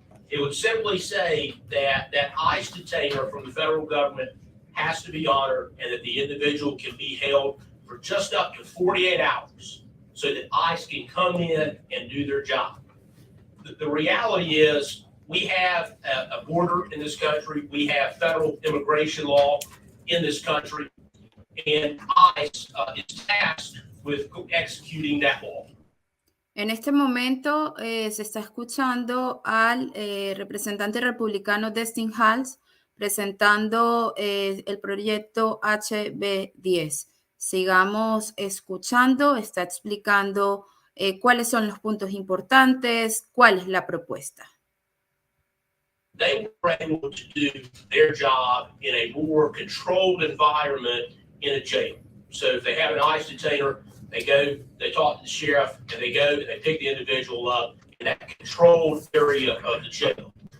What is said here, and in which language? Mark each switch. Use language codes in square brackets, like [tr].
[en] It would simply say that that ICE detainer from the federal government has to be honored and that the individual can be held for just up to 48 hours so that ICE can come in and do their job. The reality is we have a border in this country. We have federal immigration law in this country, and ICE is tasked with executing that law. [es] En este momento se está escuchando al representante republicano Destin Hals presentando el proyecto HB10. Sigamos escuchando, está explicando cuáles son los puntos importantes, cuál es la propuesta. [en] They were able to do their job in a more controlled environment in a jail. So if they have an ICE detainer, they go, they talk to the sheriff, and they go and they pick the individual up in that controlled area of the jail.